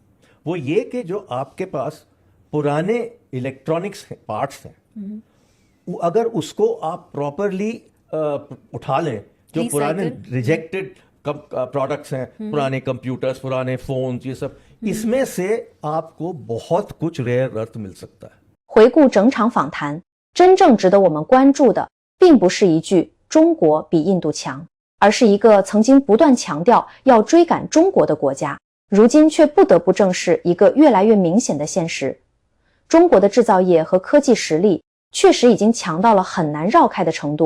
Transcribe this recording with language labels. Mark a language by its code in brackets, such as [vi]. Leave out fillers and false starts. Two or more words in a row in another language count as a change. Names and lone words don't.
[hi] वो ये कि जो आपके पास पुराने [en] electronics parts [hi] हैं, अगर उसको आप प्रॉपरली उठा लें, जो पुराने [en] rejected products [hi] हैं, पुराने कंप्यूटर्स, पुराने फोन्स, ये सब, इसमें से आपको बहुत कुछ [en] rare earth [hi] मिल सकता है। [zh] 回顾整场访谈，真正值得我们关注的，并不是一句中国比印度强，而是一个曾经不断强调要追赶中国的国家，如今却不得不正视一个越来越明显的现实：中国的制造业和科技实力确实已经强到了很难绕开的程度。